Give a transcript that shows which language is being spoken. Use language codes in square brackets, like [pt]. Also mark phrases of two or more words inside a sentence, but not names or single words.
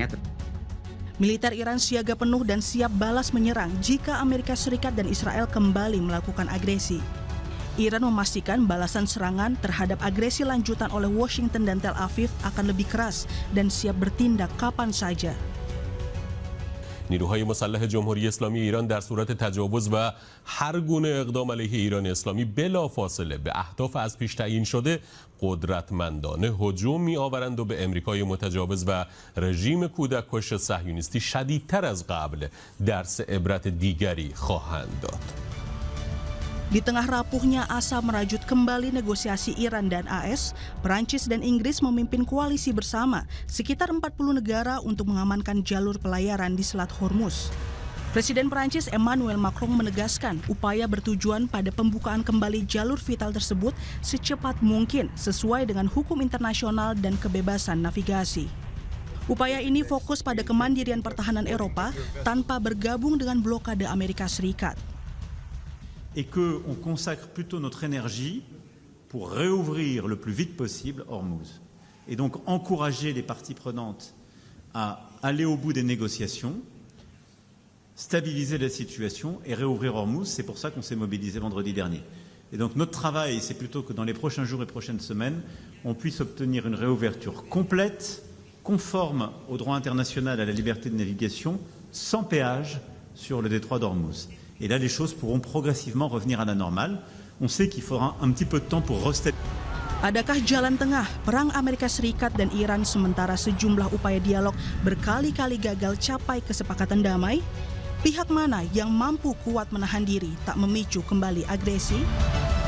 [id] Militer Iran siaga penuh dan siap balas menyerang jika Amerika Serikat dan Israel kembali melakukan agresi. Iran memastikan balasan serangan terhadap agresi lanjutan oleh Washington dan Tel Aviv akan lebih keras dan siap bertindak kapan saja. [fa] نیروهای مسلح جمهوری اسلامی ایران در صورت تجاوز و هر گونه اقدام علیه ایران اسلامی بلافاصله به اهداف از پیش تعیین شده قدرتمندانه هجوم می‌آورند و به امریکای متجاوز و رژیم کودککش صهیونیستی شدیدتر از قبل درس عبرت دیگری خواهند داد. [id] Di tengah rapuhnya asa merajut kembali negosiasi Iran dan AS, Perancis dan Inggris memimpin koalisi bersama sekitar 40 negara untuk mengamankan jalur pelayaran di Selat Hormuz. Presiden Perancis Emmanuel Macron menegaskan upaya bertujuan pada pembukaan kembali jalur vital tersebut secepat mungkin sesuai dengan hukum internasional dan kebebasan navigasi. Upaya ini fokus pada kemandirian pertahanan Eropa tanpa bergabung dengan blokade Amerika Serikat. [fr] Et qu'on consacre plutôt notre énergie pour réouvrir le plus vite possible Hormuz. Et donc encourager les parties prenantes à aller au bout des négociations, stabiliser la situation et réouvrir Hormuz. C'est pour ça qu'on s'est mobilisé vendredi dernier. Et donc notre travail, c'est plutôt que dans les prochains jours et prochaines semaines, on puisse obtenir une réouverture complète, conforme au droit international à la liberté de navigation, sans péage sur le détroit d'Hormuz. Et là, les choses pourront progressivement revenir à la normale. On sait qu'il faudra un petit peu de temps pour restabiliser. [id] Adakah jalan tengah perang Amerika Serikat dan Iran sementara sejumlah upaya dialog berkali-kali gagal capai kesepakatan damai? Pihak mana yang mampu kuat menahan diri tak memicu kembali agresi?